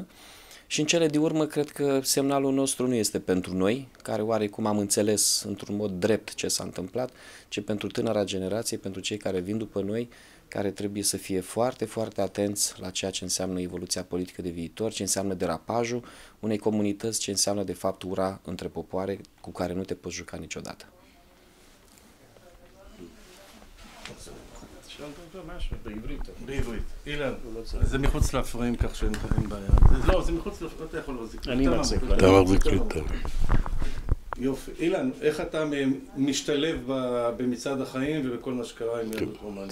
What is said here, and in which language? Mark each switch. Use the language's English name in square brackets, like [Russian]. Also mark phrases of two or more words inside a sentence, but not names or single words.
[Romanian] Și în cele din urmă, cred că semnalul nostru nu este pentru noi, care oarecum am înțeles într-un mod drept ce s-a întâmplat, ci pentru tânăra generație, pentru cei care vin după noi, care trebuie să fie foarte, foarte atenți la ceea ce înseamnă evoluția politică de viitor, ce înseamnă derapajul unei comunități, ce înseamnă de fapt ura între popoare cu care nu te poți juca niciodată. [Hebrew] בעברית. אילן, זה מחוץ לפריים כך שאין בעיה. לא, זה מחוץ לפריים, אתה יכול להחזיק. אני מחזיק. אתה מחזיק לי טוב. יופי. אילן, איך אתה משתלב במצעד החיים ובכל מה שקרה עם יהדות רומניה?